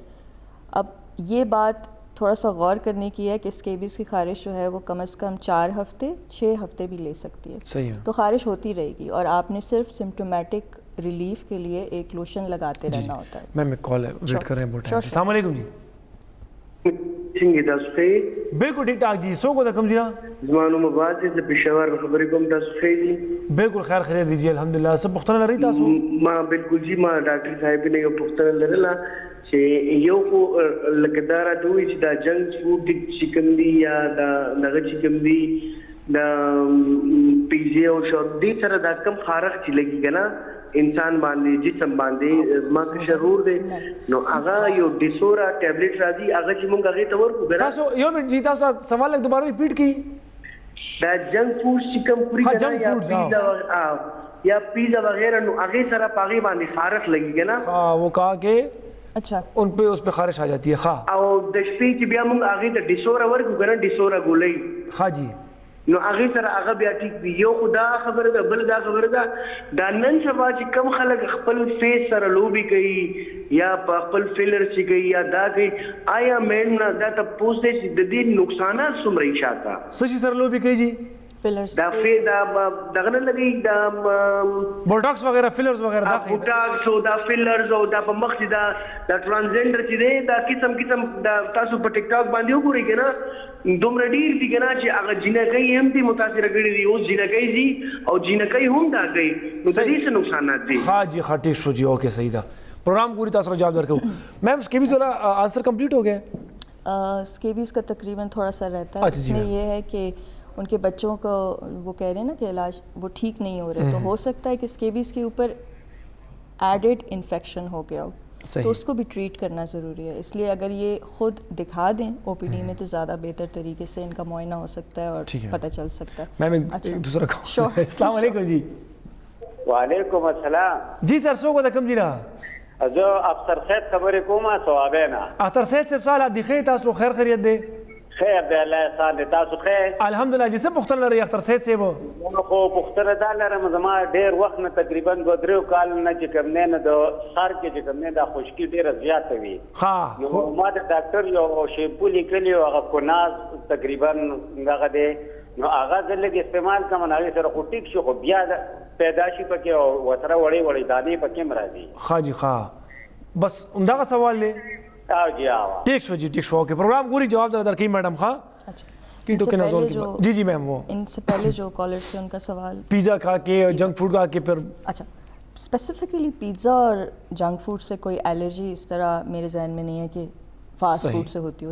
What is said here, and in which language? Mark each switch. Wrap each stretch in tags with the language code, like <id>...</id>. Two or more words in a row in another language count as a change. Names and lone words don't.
<ur>اب یہ بات تھوڑا سا غور کرنے کی ہے کہ اسکیبیز کی خارش جو ہے وہ کم از کم 4 ہفتے 6 ہفتے بھی لے سکتی ہے. صحیح ہے. تو خارش ہوتی رہے گی اور آپ نے صرف</ur> <en>symptomatic relief</en> <ur>کے لیے ایک لوشن لگاتے رہنا ہوتا ہے. میم ایک کال ہے, ویٹ کر رہے ہیں بہت ٹائم. السلام علیکم جی.</ur> <ps>څنګه تاسو ښه؟</ps> <ur>بالکل ٹھیک ٹھاک جی.</ur> <ps>څوک د کوم ځای نه؟ زما نوم عباس دی, د پېښور خبرې کوم. تاسو ښه دي؟ بالکل خیر خیریت دی جی الحمدلله. څه پوښتنه لرئ تاسو؟ ما بالکل جی, ما ډاکټر صاحب نه یو پوښتنه لرله چې یو خو لکه دا راته وایي چې دا</ps> <en>junk food</en> <ps>چې کوم دي یا دا دغه چې کوم دي دا پیزې او شوربې سره دا کم خارښ چې لګي که نه انسان باندې جسم باندې زما کشرور دی نو هغه یو ډیسورا ټابلیټ راځي هغه چې موږ هغې ته ورکړو که نه. تاسو یو منټ جی, تاسو سوال لږ دوباره ریپیټ کړئ. دا</ps> <en>junk food</en> <ps>چې کوم خوري که نه یا پیزا وغیرہ نو هغې سره په هغې باندې خارښ لګي که نه.</ps> <ur>ہاں وہ کہا کہ اچھا ان پہ اس پہ خارش آ جاتی ہے. خواہ</ur> <ps>او د شپې چې بیا موږ هغې ته ډیسورا ورکړو که نه, ډیسورا ګولۍ خواہ جی نو هغې سره هغه بیا ټیک وي. یو خو دا خبره ده, بل دا خبره ده دا نن سبا چې کم خلک خپل فیس سره لوبي کوي یا په خپل فیلر چې کوي یا دا کوي, آیا میډم دا تپوس دی چې د دې نقصانات څومره شاته څه شي سره لوبي کوي جی؟ فلرز دا دغه نه لګي دا بوټاکس وغیرہ فلرز وغیرہ دا بوټاکس او دا فلرز او دا په مخ چې دا ټرانسجنډر چې دی دا قسم قسم دا تاسو په ټیک ټاک باندې وګورئ که نه دومره ډېر دي که نه چې هغه جینکۍ هم دي متاثره کړي دي. اوس جینکۍ دي او جینکۍ هم دا کوي نو د دې څه نقصانات دي؟</ps> <ur>ہاں جی ہاں</ur> <ps>ٹھیک شو جی,</ps> <ur>اوکے صحیح تھا. پروگرام پوری طرح سے جواب در کروں. میم اسکیبیز والا آنسر کمپلیٹ ہو گیا؟ اسکیبیز کا تقریباً تھوڑا سا رہتا ہے. اس میں یہ ہے کہ ان کے بچوں کو وہ کہہ رہے ہیں نا کہ علاج وہ ٹھیک نہیں ہو رہے, تو ہو سکتا ہے کہ اسکیبیز کے اوپر</ur> <en>added infection</en> <ur>ہو گیا ہو, تو اس کو بھی ٹریٹ کرنا ضروری ہے. اس لیے اگر یہ خود دکھا دیں او پی ڈی میں تو زیادہ بہتر طریقے سے ان کا معائنہ ہو سکتا ہے اور پتہ چل سکتا ہے. میم ایک دوسرا کال. السلام علیکم جی. وعلیکم السلام جی سر,</ur> <ps>څوک د کوم ځای نه؟ زه افسر صاحب خبرې کوم. ثوابینا اختر سید صاحب سوال دی خیر, تاسو خیر خیریت دی؟ خیر دی, الله احسان دی. تاسو خیر؟ الحمدلله جی. څه پوښتنه لرئ اختر سید صاحب؟ نو خو پوښتنه دا لرم, زما ډېر وخت نه تقریبا 2-3 کال نه چې کوم دی نه د سر کې چې کوم دی دا خشکي ډېره زیاته وي. نو ما د ډاکټر یو شیمپو لیکلی و, هغه کوناز تقریبا دغه دی, نو هغه زه لږ استعمال کوم, هغې سره خو ټیک شو, خو بیا پیدا شي پکې او ورسره وړې وړې دانې پکې هم راځي. خواہ جی خواہ, بس همدغه سوال دی. ٹھیک شو جی, ٹھیک شو, اوکے.</ps> <ur>پروگرام پوری جواب در کی میڈم. خواہ جی جی میم. وہ ان سے پہلے جو کالر تھے ان کا سوال پیزا کھا کے</ur> <en>junk food</en> <ur>کھا کے پھر اچھا اسپیسیفکلی پیزا اور</ur> <en>junk food</en> <ur>سے کوئی الرجی اس طرح میرے ذہن میں نہیں ہے کہ</ur> <en>fast food</en> <ur>سے ہوتی ہو.</ur>